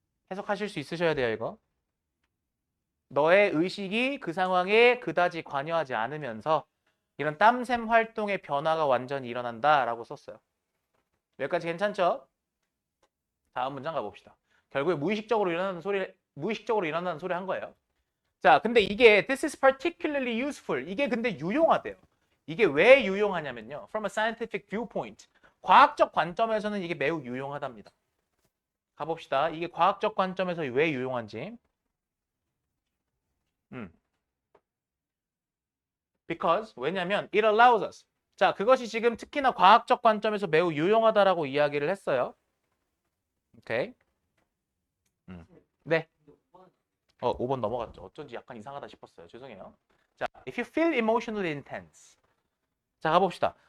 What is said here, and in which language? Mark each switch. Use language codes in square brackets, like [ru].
[ko] 해석하실 수 있으셔야 돼요, 이거. 너의 의식이 그 상황에 그다지 관여하지 않으면서 이런 땀샘 활동의 변화가 완전히 일어난다라고 썼어요. 여기까지 괜찮죠? 다음 문장 가봅시다. 결국에 무의식적으로 일어나는 소리 한 거예요. 자, 근데 이게 [en] this is particularly useful. [ko] 이게 근데 유용하대요. 이게 왜 유용하냐면요. [en] From a scientific viewpoint. [ko] 과학적 관점에서는 이게 매우 유용하답니다. 가봅시다. 이게 과학적 관점에서 왜 유용한지. [en] Because [ko] 왜냐면 [en] it allows us. [ko] 자, 그것이 지금 특히나 과학적 관점에서 매우 유용하다라고 이야기를 했어요. 오케이. 네. 5번 넘어갔죠. 어쩐지 약간 이상하다 싶었어요. 죄송해요. 자, [en] if you feel emotionally intense. [ko] 자, 가봅시다.